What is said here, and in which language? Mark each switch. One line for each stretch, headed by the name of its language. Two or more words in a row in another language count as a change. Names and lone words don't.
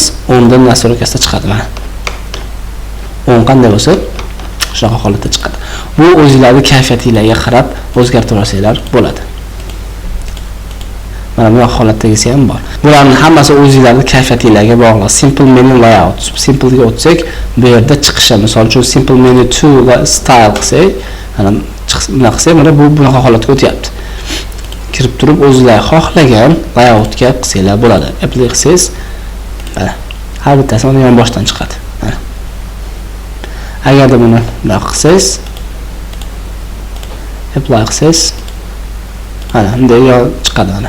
Uzbek: 10 dan nastroykasi chiqadi mana. 10 qanday bo'lsa, shunaqa holatda chiqadi. Bu o'zingizlarning kayfiyatingizga qarab o'zgartirasizlar bo'ladi. Mana bu holatdagisi ham bor. Bularning hammasi o'zingizlarning kayfiyatingizga bog'liq.
English: Simple menu layout.
Uzbek: Simple ga o'tsak, bu yerda chiqishi, misol uchun
English: simple menu to style
Uzbek: qilsak, mana buni qilsak, mana bu bunaqa holatga o'tyapti. Kirib turib o'zingizlar xohlagan layoutga qilsanglar bo'ladi. Apply qilsangiz, mana har bittasi mana yon boshdan chiqadi. Mana. Agarda buni bunaqa qilsangiz, apply qilsangiz, mana bunday chiqadi mana.